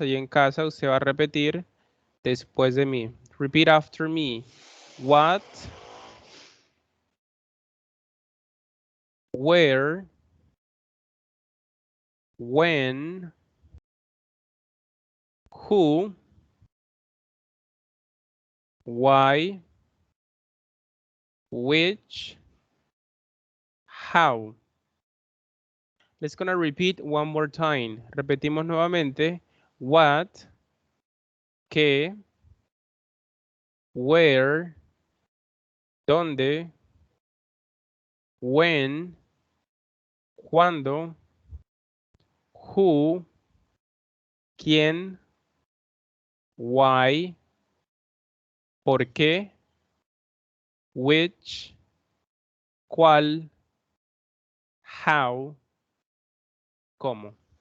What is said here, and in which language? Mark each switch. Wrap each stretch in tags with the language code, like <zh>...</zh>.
<es>Ahí en casa usted va a repetir después de mí.</es> <en>Repeat after me. What, where, when, who, why, which, how. Let's gonna repeat one more time.</en> <es>Repetimos nuevamente. What, qué, where, dónde, when, cuándo, who, quién, why, por qué, which, cuál, how, cómo.</es>